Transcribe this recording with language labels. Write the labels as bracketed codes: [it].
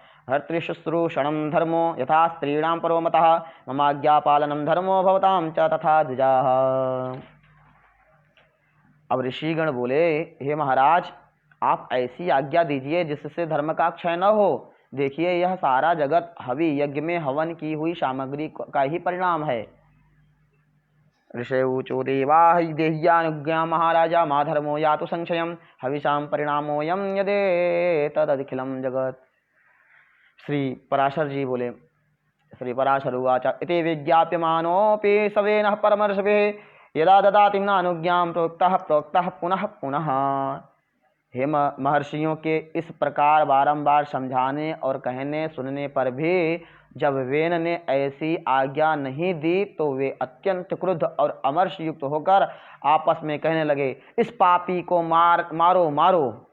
[sa] भर्तृशुश्रूषणं धर्मो यथा स्त्रीणां परो मतः, ममाज्ञापालनं धर्मो भवतां च तथा द्विजाः। [hi] अब ऋषिगण बोले, हे महाराज, आप ऐसी आज्ञा दीजिए जिससे धर्म का क्षय न हो। देखिए, यह सारा जगत हवि यज्ञ में हवन की हुई सामग्री का ही परिणाम है। [sa] ऋषय ऊचो देवा देह्यानुज्ञा महाराजा मा धर्मो यातु संशयम्, हविषां परिणामोऽयं यदे तदखिलं जगत। [hi] श्री पराशर जी बोले, [sa] श्री पराशर उवाच, इति विज्ञाप्यमानोऽपि सवेनः परमर्षिभिः, यदा ददाति नानुज्ञां प्रोक्तः पुनः पुनः। [hi] हे महर्षियों के इस प्रकार बारंबार समझाने और कहने सुनने पर भी जब वेन ने ऐसी आज्ञा नहीं दी तो वे अत्यंत क्रुद्ध और अमर्ष युक्त होकर आपस में कहने लगे, इस पापी को मारो मारो।